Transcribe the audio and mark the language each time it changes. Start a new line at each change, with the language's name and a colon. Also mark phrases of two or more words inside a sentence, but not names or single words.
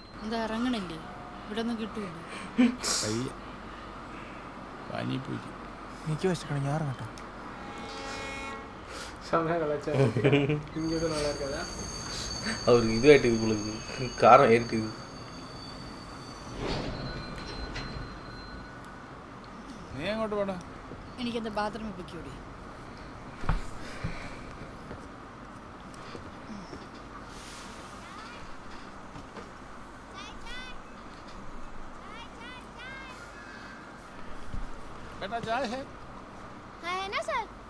Malayalam: അത് ഇറങ്ങണില്ലേ? ഇവിടെ ഒന്നും കിട്ടൂല. എനിക്ക് വെച്ചിട്ടുണ്ട്, ഞാൻ ഇറങ്ങട്ടെ. സമയം കളച്ചാ ഇങ്ങോട്ട്
Tamil: நல்லா இருக்காதா? அவருக்கு இதுவாயிட்டு உங்களுக்கு காரம் ஏறிட்டு.
Malayalam: നീ അങ്ങോട്ട് പോടാ. എനിക്കെന്താ ബാത്റൂമിൽ പൊയ്ക്കൂടി?
Hindi: बेटा चाय है? हाँ है ना सर।